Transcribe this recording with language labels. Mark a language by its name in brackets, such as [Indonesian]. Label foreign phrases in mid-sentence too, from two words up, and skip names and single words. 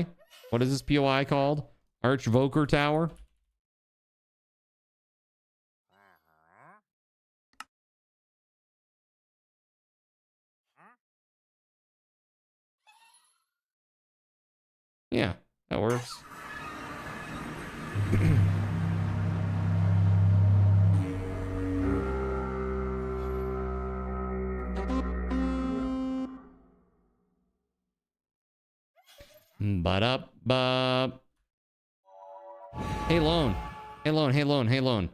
[English] What is this POI called? Archvoker Tower? Yeah, that works. Ba-da-ba. Hey, Lone. Hey, Lone. Hey, Lone. Hey, Lone.